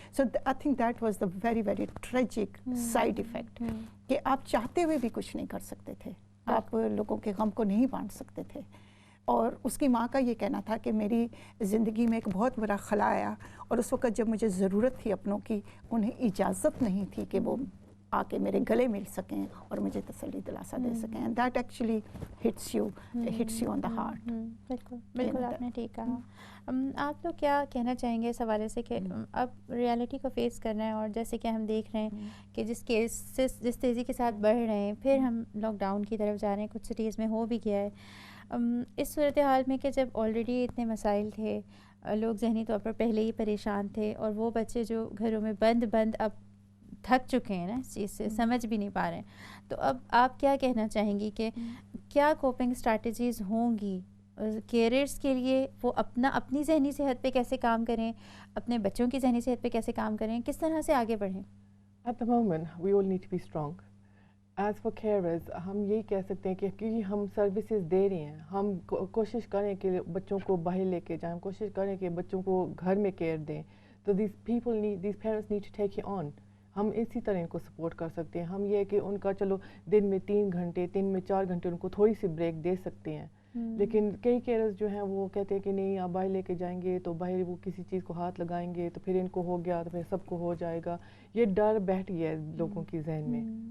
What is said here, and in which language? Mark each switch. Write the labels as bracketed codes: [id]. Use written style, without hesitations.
[en] so I think that was the very very tragic side effect [ur] کہ آپ چاہتے ہوئے بھی کچھ نہیں کر سکتے تھے، آپ لوگوں کے غم کو نہیں بانٹ سکتے تھے. اور اس کی ماں کا یہ کہنا تھا کہ میری زندگی میں ایک بہت بڑا خلا آیا اور اس وقت جب مجھے ضرورت تھی اپنوں کی، انہیں اجازت نہیں تھی کہ وہ آ کے میرے گلے مل سکیں اور مجھے تسلی دلاسا دے سکیں. [en] And that actually hits you on the heart. [ur] بالکل آپ نے ٹھیک کہا. آپ لوگ کیا کہنا چاہیں گے اس حوالے سے کہ اب ریالٹی کو فیس کرنا ہے، اور جیسے کہ ہم دیکھ رہے ہیں کہ جس کیسز جس تیزی کے ساتھ بڑھ رہے ہیں، پھر ہم لاک ڈاؤن کی طرف جا رہے ہیں، کچھ سٹیز میں ہو بھی گیا ہے. اس صورتحال میں کہ جب آلریڈی اتنے مسائل تھے، لوگ ذہنی طور پر پہلے ہی پریشان تھے، اور وہ بچے جو گھروں میں بند اب تھک چکے ہیں نا اس چیز سے، سمجھ بھی نہیں پا رہے ہیں، تو اب آپ کیا کہنا چاہیں گی کہ کیا کوپنگ اسٹریٹجیز ہوں گی کیریئرس کے لیے؟ وہ اپنی ذہنی صحت پہ کیسے کام کریں، اپنے بچوں کی ذہنی صحت پہ کیسے کام کریں، کس طرح سے آگے بڑھیں؟ [en] At the moment we all need to be strong. As for carers، [ur] ہم یہی کہہ سکتے ہیں کہ کیونکہ ہم سروسز دے رہے ہیں، ہم کوشش کریں کہ بچوں کو باہر لے کے جائیں، کوشش کریں کہ بچوں کو گھر میں کیئر دیں. [en] تو these parents need to take it on. [ur] ہم اسی طرح ان کو سپورٹ کر سکتے ہیں. ہم یہ کہ ان کا چلو دن میں 3 گھنٹے 4 گھنٹے ان کو تھوڑی سی بریک دے سکتے ہیں. لیکن کئی کیئرز جو ہیں وہ کہتے ہیں کہ نہیں آپ باہر لے کے جائیں گے تو باہر وہ کسی چیز کو ہاتھ لگائیں گے تو پھر ان کو ہو گیا تو پھر سب کو ہو جائے گا. یہ ڈر بیٹھ گیا ہے لوگوں کی ذہن میں.